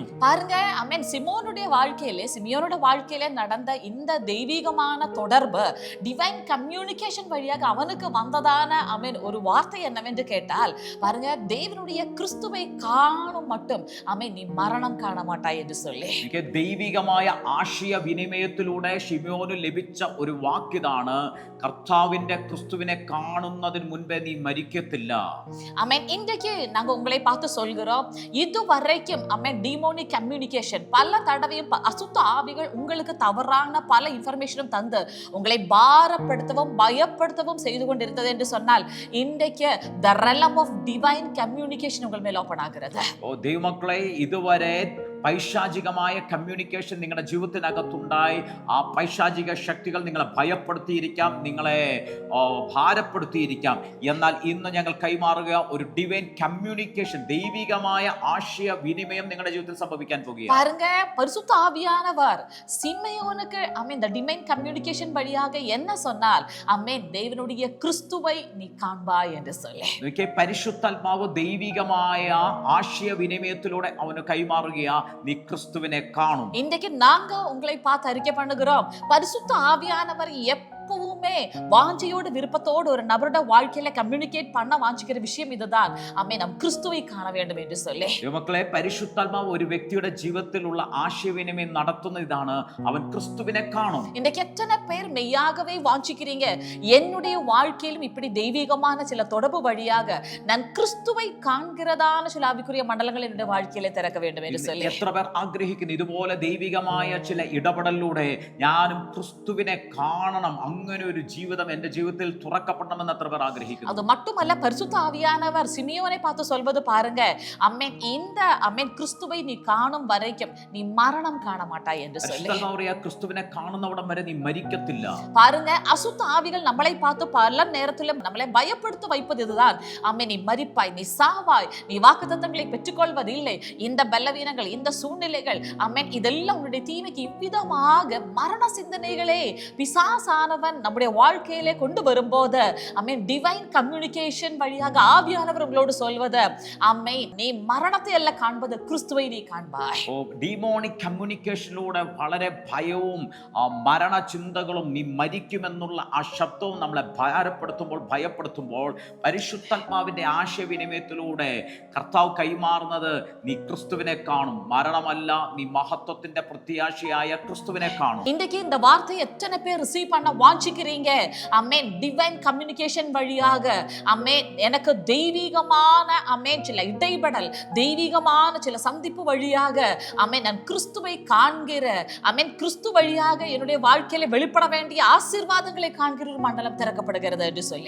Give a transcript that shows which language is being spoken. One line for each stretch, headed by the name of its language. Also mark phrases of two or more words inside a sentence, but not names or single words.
Tamil: பாருங்க, ஆமென், சிமோனுடைய வாழ்க்கையிலே, சிமியோனோட வாழ்க்கையிலே நடந்த இந்த தெய்வீகமான தொடர்பு,
English: divine communication
Tamil: வழியாக அவனுக்கு வந்ததான ஆமென் ஒரு வார்த்தை என்னவென்று கேட்டால், பாருங்க, தேவனுடைய கிறிஸ்துவை காணும் மட்டும் ஆமென் நீ மரணம் காண மாட்டாய் என்று சொல்லி.
Malayalam: ദൈവികമായ ആശയ വിനിമയത്തിലൂടെ ശിമയോന് ലഭിച്ച ഒരു വാക്കിതാണ്, കർത്താവിന്റെ ക്രിസ്തുവിനെ കാണുന്നതിന് മുൻപേ നീ മരിക്കത്തില്ല.
Tamil: ஆமென். இன்றைக்கு நாங்க உங்களை பார்த்து சொல்கிறோம், இதுவரைக்கும் ஆமென்
English: demonic communication
Tamil: பல தடவையும் அசுத்த ஆவிகள் உங்களுக்கு தவறான பல இன்ஃபர்மேஷனும் தந்து உங்களை பாரப்படுத்தவும் பயப்படுத்தவும் செய்து கொண்டிருந்தது என்று சொன்னால், இன்றைக்கு
English: the realm of divine communication
Tamil: உங்கள் மேல் ஓபன் ஆகிறது.
Malayalam: ദൈവമക്കളെ, ഇതുവരെ പൈശാചികമായ കമ്മ്യൂണിക്കേഷൻ നിങ്ങളുടെ ജീവിതത്തിനകത്തുണ്ടായി. ആ പൈശാചിക ശക്തികൾ നിങ്ങളെ ഭയപ്പെടുത്തിയിരിക്കാം, നിങ്ങളെ ഭാരപ്പെടുത്തിയിരിക്കാം. എന്നാൽ ഇന്ന് ഞങ്ങൾ കൈമാറുക ഒരു
English: divine communication,
Malayalam: ദൈവികമായ ആശയ വിനിമയം നിങ്ങളുടെ ജീവിതത്തിൽ സംഭവിക്കാൻ പോകുകയാണ്.
Tamil: பாருங்க, பரிசுத்த ஆவியானவர் சிமியோனுக்கு ஆமென்
English: the divine communication
Tamil: வழியாக என்ன சொன்னால், ஆமென், தேவனுடைய கிறிஸ்துவை நீ காண்பாய் என்று சொல்லி.
Malayalam: പരിശുദ്ധാത്മാവ് ദൈവികമായ ആശയ വിനിമയത്തിലൂടെ അവന് കൈമാറുകയാ, നീ ക്രിസ്തുവിനെ കാണും.
Tamil: இன்றைக்கு நாங்க உங்களை பார்த்து அறிக்கை பண்ணுகிறோம், பரிசுத்த ஆவியானவர் எப்பவுமே வாஞ்சையோடு விருப்பத்தோடு ஒரு நபரோட வாழ்க்கையில கம்யூனிகேட் பண்ண வாஞ்சிக்கிற விஷயம் இதுதான், ஆமென், நாம் கிறிஸ்துவை காண வேண்டும் என்று சொல்லி.
Malayalam: മക്കളെ, പരിശുദ്ധാത്മാവ് ഒരു വ്യക്തിയുടെ ജീവിതത്തിലുള്ള ആശയവിനിമയം നടത്തുന്ന ഇതാണ്, അവൻ ക്രിസ്തുവിനെ കാണും.
Tamil: இன்றைக்கு எத்தனை பேர் மெய்யாகவே வாஞ்சிக்கிறீங்க, என்னுடைய வாழ்க்கையிலும் இப்படி தெய்வீகமான சில தொடர்பு வழியாக நான் கிறிஸ்துவை காண்கிறதான சில ஆவிக்குரிய மண்டலங்கள் என்னுடைய வாழ்க்கையில திறக்க வேண்டும் என்று சொல்லி.
Malayalam: എത്ര പേർ ആഗ്രഹിക്കുന്നു ഇതുപോലെ ദൈവികമായ ചില ഇടപെടലിലൂടെ ഞാനും ക്രിസ്തുവിനെ കാണണം, അങ്ങനെ ഒരു ജീവിതം എന്റെ ജീവിതത്തിൽ തുറക്കപ്പെടണമെന്ന് എത്ര പേർ ആഗ്രഹിക്കുന്നു?
Tamil: அது மட்டுமல்ல, பரிசுத்த ஆவியானவர் சிமியோனை பார்த்து சொல்வது பாருங்க, அம்மேன் இந்த அம்மேன் கிறிஸ்துவை நீ காணும் வரைக்கும் நீ மரணம் காண மாட்டாய் என்று சொல்லி.
Malayalam: പരിശുദ്ധാത്മാവ് പറയാ, ക്രിസ്തുവിനെ കാണുന്നവിടം വരെ നീ മരിക്കത്തില്ല.
Tamil: பாருங்க, அசுத்த ஆவிகள் நம்மளை பார்த்து பல நேரத்திலும் நம்மளை பயப்படுத்த வைப்பது இதுதான். அம்மேன், நீ மரிப்பாய், நீ சாவாய், நீ வாக்குத்தத்தங்களை பெற்றுக்கொள்வதில்லை, இந்த பலவீனங்கள், இந்த சூழ்நிலைகள், அம்மேன், இதெல்லாம் உன்னுடைய தீமைக்கு இவ்விதமாக மரண சிந்தனைகளே பிசாசானவன் நம்முடைய வாழ்க்கையிலே கொண்டு வரும்போது, அம்மேன்,
English: divine communication
Tamil: வழியாக ஆவியானவர் உங்களோடு சொல்வது, அம்மேன், நீ மரணத்தை அல்ல காண்பது, கிறிஸ்துவை நீ காண்பாய்.
English: demonic communicationilūṭe
Malayalam: വളരെ ഭയവും മരണചിന്തകളും നീ മരിക്കുമെന്നുള്ള ആ ശബ്ദവും നമ്മളെ ഭയപ്പെടുത്തുമ്പോൾ പരിശുദ്ധാത്മാവിന്റെ ആശയവിനിമയത്തിലൂടെ കർത്താവ് കൈമാറുന്നത്, നീ ക്രിസ്തുവിനെ കാണും, മരണമല്ല, നീ മഹത്വത്തിന്റെ പ്രത്യാശയായ ക്രിസ്തുവിനെ കാണും.
Tamil: இன்றைக்கு இந்த வார்த்தையை எத்தனை பேர் ரிசீவ் பண்ண வாஞ்சிக்கிறீங்க? அம்மேன்,
English: divine communication
Tamil: வழியாக, அம்மேன், எனக்கு தெய்வீகமான அம்மேன் சில இடைபடல், தெய்வீகமான சில சந்திப்பு வழியாக, அம்மேன், நான் கிறிஸ்துவை காண்கிற, அம்மேன், கிறிஸ்து வழியாக என்னுடைய வாழ்க்கையில வெளிப்பட வேண்டிய ஆசீர்வாதங்களை காண்கிற ஒரு மண்டலம் திறக்கப்படுகிறது என்று சொல்லி.